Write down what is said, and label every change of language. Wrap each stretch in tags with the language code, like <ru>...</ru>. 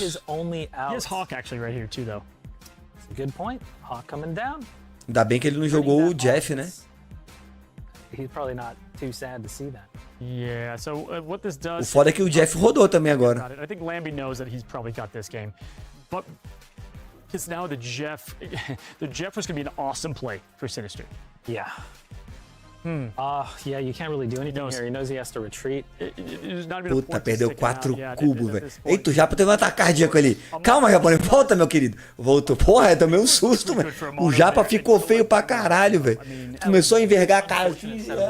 <en>He has Hawk actually right here too, though. Good point. Hawk coming down.</en> <pt>Ainda bem que ele não jogou o Jeff, né?</pt> <en>He's probably not too sad to see that. Yeah, so what this does...</en> <pt>O foda é que o Jeff rodou também agora.</pt> <en>I think Lambie knows that he's probably got this game. But because now the Jeff was going to be an awesome play for Sinister. Yeah. Yeah, you can't really do anything here. He knows he has to retreat.</en> <pt>Puta, perdeu 4 cubos, velho. Eita, o Japa teve um ataque cardíaco ali. Calma, japonês, volta, meu querido. Voltou. Porra, eu tomei um susto, velho. O Japa ficou feio pra caralho, velho. Começou a envergar a cara assim.</pt>